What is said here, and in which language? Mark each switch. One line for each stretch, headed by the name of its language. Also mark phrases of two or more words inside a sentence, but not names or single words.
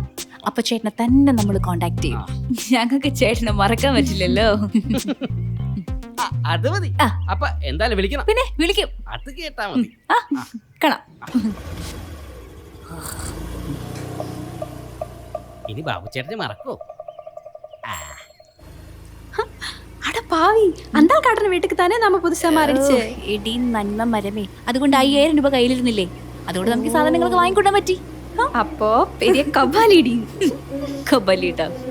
Malayalam: അപ്പൊ ചേട്ടനെ തന്നെ നമ്മൾ കോണ്ടാക്ട് ചെയ്യും. ഞങ്ങൾക്ക് ചേട്ടനെ മറക്കാൻ പറ്റില്ലല്ലോ. അത് മതി. അപ്പൊ എന്തായാലും വിളിക്കണം. പിന്നെ വിളിക്കും. അത് കേട്ടാ മതി. കാണാം. ഇനി ബാബു ചേട്ടനെ മറക്കോ?
Tamil: அட பாவி, அந்த ஆள் காட்டுற வீட்டுக்கு தானே நம்ம புதுசா மாறிடுச்சு.
Malayalam: ഇടി നന്മ മരമേ. അതുകൊണ്ട് 5000 രൂപ കയ്യിലിരുന്നില്ലേ? അതുകൊണ്ട് നമുക്ക് സാധനങ്ങളൊക്കെ വാങ്ങിക്കൊണ്ടാൻ പറ്റി.
Tamil: அப்போ பெரிய கபாலிடி.
Malayalam: കബലിട്ടാ.